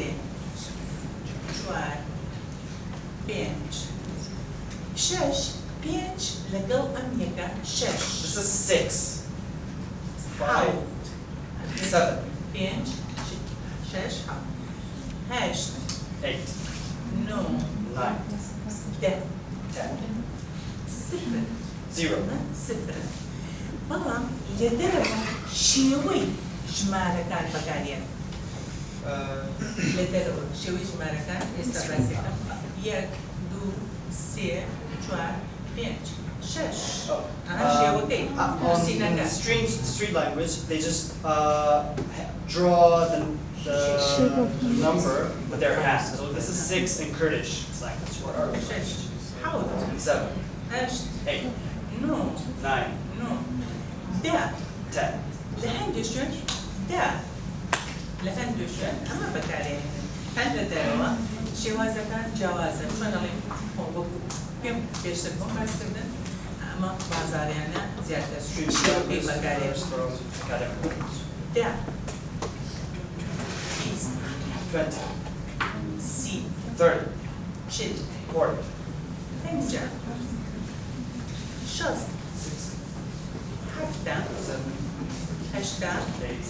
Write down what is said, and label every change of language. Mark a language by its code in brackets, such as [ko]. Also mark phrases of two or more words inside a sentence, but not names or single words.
[ckb] چوار. پێنج. شەش. پێنج لەگەڵ ئەم یەکە شەش. [en] This is 6. 5. 7. [ckb] پێنج. شەش. هەشت. [en] 8. [ckb] نۆ. [en] 9. [ckb] دە. [en] 10. [ckb] صفر. [en] 0. [ckb] صفر. بەڵام لە دەرەوە شێوەی ژمارەکان بەکارێن. لە دەرەوە شێوەی ژمارەکان ئێستا باسیەکەم. یەک، دوو، سێ، چوار، پێنج، شەش. شێوەکەی [en] In street language, they just draw the number with their hands. So this is 6 in Kurdish language. What are we? [ckb] شەش. حەوت. [en] 7. [ckb] هەشت. [en] 8. [ckb] نۆ. [en] 9. [ckb] نۆ. دە. [en] 10. [ckb] لە هەندێک شوێن دە. لە هەندێک شوێن ئەمە بەکارهێنن. هەر لە دەرەوە شێوازەکان جیاوازە. چۆن دەڵێن وەکو پێم پێشتر بۆ باسکردن ئەمە بازاڕیانە زیاتر [en] Street [ckb] شێوەکەی [en] language [ckb] بەکارهێنن. [en] differs from academic language. [ckb] دە. بیست. [en] 20. [ckb] سی. [en] 30. [ckb] چل. [en] 40. [ckb] پەنجا. شەست. [en] 60. [ckb] هەفتە. [en] 70. [ckb] هەشتا. [en] 80.